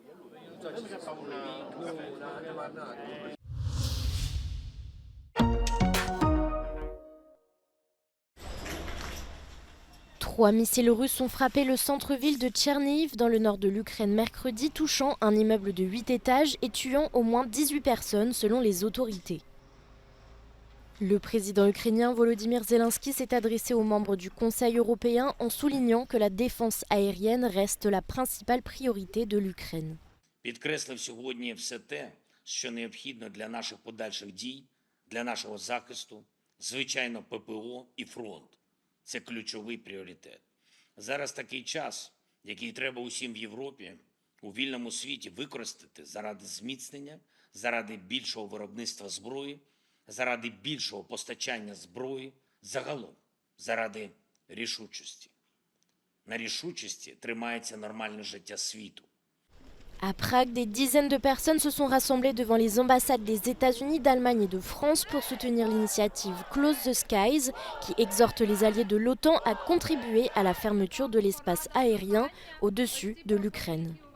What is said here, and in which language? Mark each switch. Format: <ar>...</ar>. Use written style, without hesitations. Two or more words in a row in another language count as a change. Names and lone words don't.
<fr>Trois missiles russes ont frappé le centre-ville de Tchernihiv dans le nord de l'Ukraine mercredi, touchant un immeuble de 8 étages et tuant au moins 18 personnes selon les autorités. Le président ukrainien Volodymyr Zelensky s'est adressé aux membres du Conseil européen en soulignant que la défense aérienne reste la principale priorité de l'Ukraine.</fr> <uk>Підкреслив сьогодні все те, що необхідно для наших подальших дій, для нашого захисту, звичайно, ППО і фронт. Це ключовий пріоритет. Зараз такий час, який треба усім в Європі, у вільному світі використати заради зміцнення, заради більшого виробництва зброї, заради більшого постачання зброї, загалом, заради рішучості. На рішучості тримається нормальне життя світу.</uk> <fr>À Prague, des dizaines de personnes se sont rassemblées devant les ambassades des États-Unis, d'Allemagne et de France pour soutenir l'initiative Close the Skies, qui exhorte les alliés de l'OTAN à contribuer à la fermeture de l'espace aérien au-dessus de l'Ukraine.</fr>